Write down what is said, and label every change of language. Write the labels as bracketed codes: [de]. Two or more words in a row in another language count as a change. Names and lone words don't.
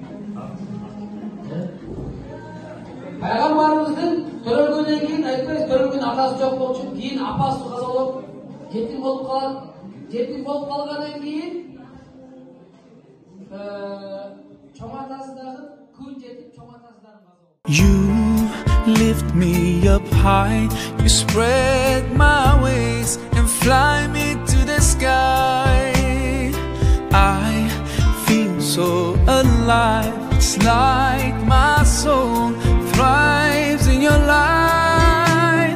[ky] Пайгамбарыбыздын төрөлгөндөн кийин айтпайбыз, төрөлгөн атасы жок болчу, кийин апасы каза болуп, жетим болуп калат. Жетим болуп калгандан кийин чоң атасы дагы күн жетип, чоң атасы дагы каза болуп. [en] You lift me up high, you spread my wings and fly me to the sky. I feel so alive, it's like my soul thrives in your light.